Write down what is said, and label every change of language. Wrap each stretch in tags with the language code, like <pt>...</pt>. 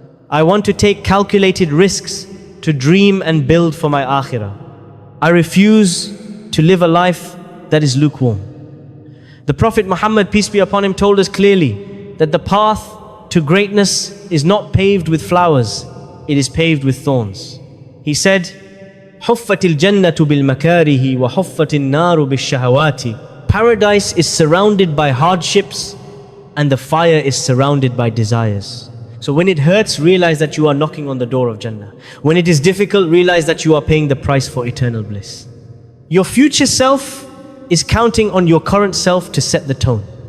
<en>I want to take calculated risks to dream and build for my akhirah. I refuse to live a life that is lukewarm. The Prophet Muhammad, peace be upon him, told us clearly that the path to greatness is not paved with flowers, it is paved with thorns. He said,</en> <ar>حُفَّتِ الْجَنَّةُ بِالْمَكَارِهِ وَحُفَّتِ النَّارُ بِالشَّهَوَاتِ.</ar> <en>Paradise is surrounded by hardships and the fire is surrounded by desires. So when it hurts, realize that you are knocking on the door of Jannah. When it is difficult, realize that you are paying the price for eternal bliss. Your future self is counting on your current self to set the tone.</en>